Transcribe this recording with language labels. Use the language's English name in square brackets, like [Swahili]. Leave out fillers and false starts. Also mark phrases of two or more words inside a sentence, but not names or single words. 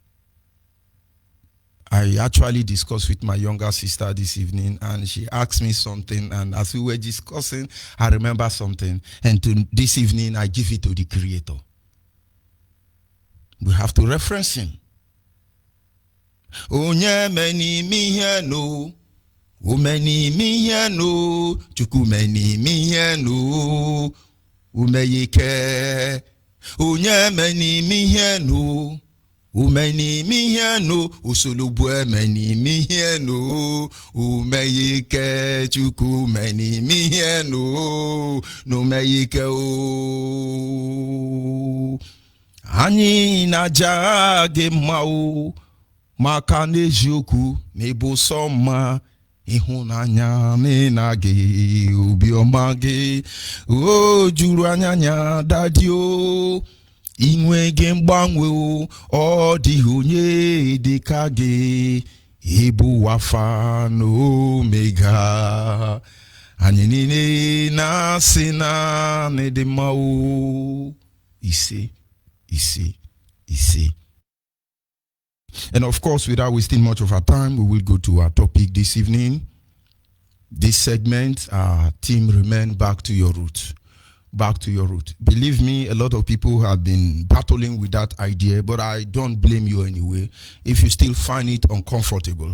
[English] I actually discussed with my younger sister this evening, and she asked me something, and as we were discussing, I remember something. And this evening, I give it to the Creator. We have to reference him. Onyemeni miheno, umeni miheno, chukumeni miheno, umeyike. Unyemeni miheno, umeni miheno, usulubwe meni miheno, umeyike chuku meni miheno, numeyike o. [Igbo] Anyị na-aja gị mma o maka n'eziokwu n'ịbụ sọ mma ịhụnanya na gị obiọma gị o juru anya dadi o inwe gị mgbanwe o ọ dịghị onye dịka gị ịbụ Alfa na Omega anyị niile na-asị na n'ịdị mma o ise. [English] And of course, without wasting much of our time, we will go to our topic this evening. This segment, our team, remain back to your roots. Back to your root. Believe me, a lot of people have been battling with that idea, but I don't blame you anyway if you still find it uncomfortable.